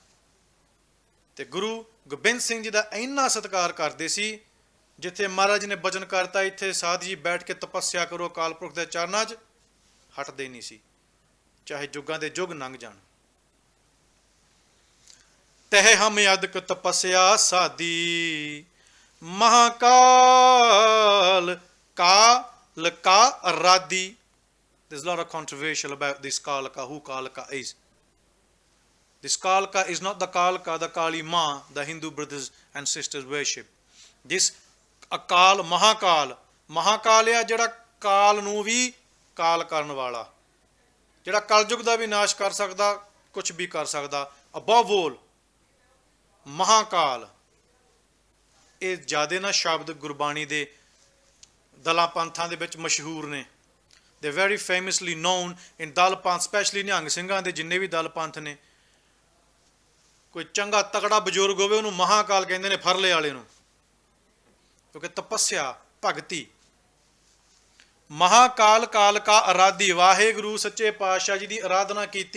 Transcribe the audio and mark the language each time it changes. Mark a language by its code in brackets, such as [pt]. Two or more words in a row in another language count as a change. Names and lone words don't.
[pa] ਤੇ ਗੁਰੂ ਗੋਬਿੰਦ ਸਿੰਘ ਜੀ ਦਾ ਇੰਨਾ ਸਤਿਕਾਰ ਕਰਦੇ ਸੀ, ਜਿੱਥੇ ਮਹਾਰਾਜ ਨੇ ਬਚਨ ਕਰਤਾ ਇੱਥੇ ਸਾਧ ਜੀ ਬੈਠ ਕੇ ਤਪੱਸਿਆ ਕਰੋ ਅਕਾਲ ਪੁਰਖ ਦੇ ਚਰਨਾਂ 'ਚ, ਹਟਦੇ ਨਹੀਂ ਸੀ, ਚਾਹੇ ਜੁਗਾਂ ਦੇ ਜੁਗ ਲੰਘ ਜਾਣ। [bra] ਤਹਿ ਹਮ ਅਦਕ ਤਪੱਸਿਆ ਸਾਦੀ, ਮਹਾਕਾਲ ਕਾਲ ਕਾ ਅਰਾਦੀ। [en] There's a lot of controversial about this Kalaka, who Kalaka is. This Kalaka is not the Kalaka, the Kali Ma, the Hindu brothers and sisters worship. [pa] This Akal, Mahakal, Mahakal ਹੈ ਜਿਹੜਾ ਕਾਲ ਨੂੰ ਵੀ ਕਾਲ ਕਰਨ ਵਾਲਾ, ਜਿਹੜਾ ਕਲਯੁਗ ਦਾ ਵੀ ਨਾਸ਼ ਕਰ ਸਕਦਾ, ਕੁਝ ਵੀ ਕਰ ਸਕਦਾ। [en] above all, [pa] ਮਹਾਕਾਲ। ਇਹ ਜ਼ਿਆਦਾ ਨਾ ਸ਼ਬਦ ਗੁਰਬਾਣੀ ਦੇ ਦਲਾਂ ਪੰਥਾਂ ਦੇ ਵਿੱਚ ਮਸ਼ਹੂਰ ਨੇ। [en] They're very famously known in [pa] ਦਲ ਪੰਥ, ਸਪੈਸ਼ਲੀ ਨਿਹੰਗ ਸਿੰਘਾਂ ਦੇ ਜਿੰਨੇ ਵੀ ਦਲ ਪੰਥ ਨੇ। ਕੋਈ ਚੰਗਾ ਤਕੜਾ ਬਜ਼ੁਰਗ ਹੋਵੇ ਉਹਨੂੰ ਮਹਾਕਾਲ ਕਹਿੰਦੇ ਨੇ, ਫਰਲੇ ਵਾਲੇ ਨੂੰ, ਕਿਉਂਕਿ ਤਪੱਸਿਆ ਭਗਤੀ। [bra] ਮਹਾਕਾਲ ਕਾਲ ਕਾ ਅਰਾਧੀ, [pa] ਵਾਹਿਗੁਰੂ ਸੱਚੇ ਪਾਤਸ਼ਾਹ ਜੀ ਦੀ ਆਰਾਧਨਾ ਕੀਤੀ।